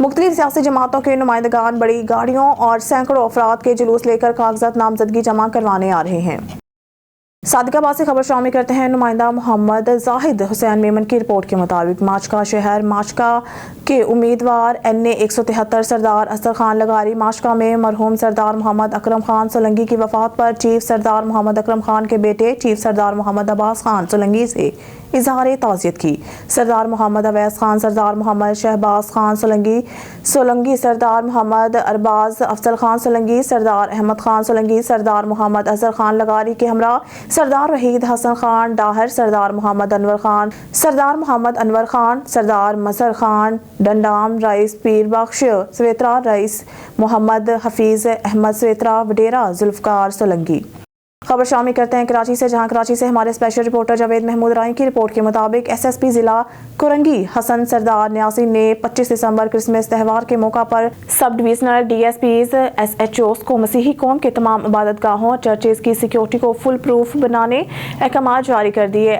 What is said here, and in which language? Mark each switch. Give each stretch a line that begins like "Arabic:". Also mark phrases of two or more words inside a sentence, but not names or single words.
Urdu: مختلف سیاسی جماعتوں کے نمائندگان بڑی گاڑیوں اور سینکڑوں افراد کے جلوس لے کر کاغذات نامزدگی جمع کروانے آ رہے ہیں. صادق آباد سے خبر شامل کرتے ہیں. نمائندہ محمد زاہد حسین میمن کی رپورٹ کے مطابق ماچکا شہر ماچکا کے امیدوار NA 173 سردار اسد خان لغاری ماچکا میں مرحوم سردار محمد اکرم خان سولنکی کی وفات پر چیف سردار محمد اکرم خان کے بیٹے چیف سردار محمد عباس خان سولنکی سے اظہار تعزیت کی. سردار محمد اویس خان، سردار محمد شہباز خان سولنکی، سردار محمد ارباز افضل خان سولنکی، سردار احمد خان سولنکی، سردار محمد اظہر خان لغاری کے ہمراہ سردار وحید حسن خان ڈاہر، سردار محمد انور خان، سردار مسر خان ڈنڈام، رئیس پیر بخش سویترا، رئیس محمد حفیظ احمد سویترا وڈیرہ ذوالفقار سولنکی. خبر شامل کرتے ہیں کراچی سے، جہاں کراچی سے ہمارے
English: special reporter
Urdu: جاوید محمود رائے کی رپورٹ کے مطابق SSP ضلع کورنگی حسن سردار نیاسی نے 25 دسمبر کرسمس تہوار کے موقع پر
English: sub divisional
Urdu: DSPs SHOs کو مسیحی قوم کے تمام عبادت گاہوں چرچز کی سیکیورٹی کو
English: full proof
Urdu: بنانے احکام جاری کر دیے.